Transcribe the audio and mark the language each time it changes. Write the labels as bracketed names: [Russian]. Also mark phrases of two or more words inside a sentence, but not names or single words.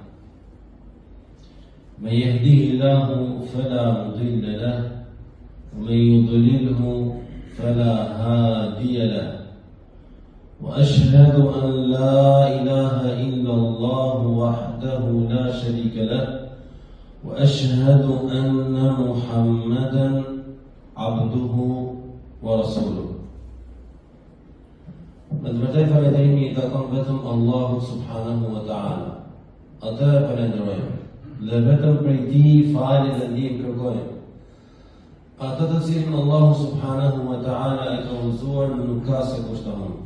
[Arabic] من يهده الله فلا مضل له ومن يضلله فلا هادي له وأشهد أن لا إله إلا الله وحده لا شريك له وأشهد أن محمدا عبده ورسوله. [Albanian] Me të vërtetë falënderimi i takon vetëm Allahut [Arabic] سبحانه وتعالى. [Albanian] Atë falenderojmë dhe vetëm prej tij falje dhe ndihmë kërkojmë. Atë të cilin Allahu [Arabic] سبحانه وتعالى [Albanian] e ka udhëzuar nuk ka se kush ta humbë.